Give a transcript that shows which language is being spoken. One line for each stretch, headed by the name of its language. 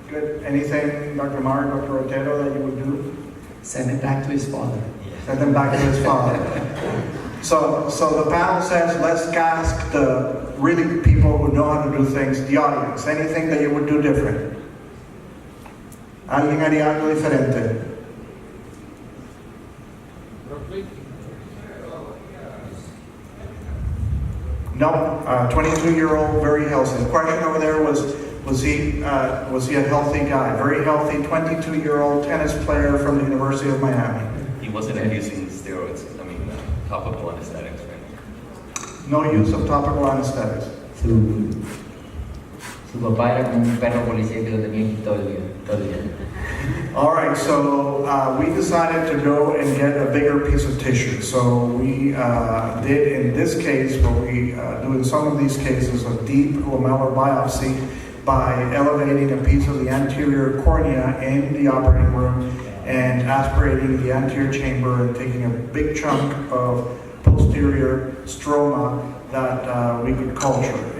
English: Good. Anything, Dr. Mar, Dr. Otero, that you would do? send it back to his father. Send them back to his father. So the panel says, let's ask the really people who know how to do things, the audience, anything that you would do different.
Spanish: ¿Alguien haría algo diferente?
English: No, 22-year-old, very healthy. The question over there was he a healthy guy? Very healthy, 22-year-old tennis player from the University of Miami. He wasn't using steroids, topical anesthetics, right? No use of topical anesthetics.
Spanish: Su papá era como un perro policía que lo tenía aquí todo el día.
English: All right, so we decided to go and get a bigger piece of tissue. So we did, in this case, what we do in some of these cases, a deep lamellar biopsy by elevating a piece of the anterior cornea in the operating room and aspirating the anterior chamber and taking a big chunk of posterior stroma that we could culture.